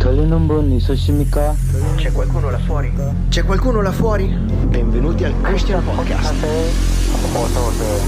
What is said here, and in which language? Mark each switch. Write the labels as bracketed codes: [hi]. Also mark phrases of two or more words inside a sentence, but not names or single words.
[ko] 계시는 분 있으십니까? [it] C'è qualcuno là fuori? C'è qualcuno là fuori? Benvenuti al Christian Podcast. [ko] 어서 오세요.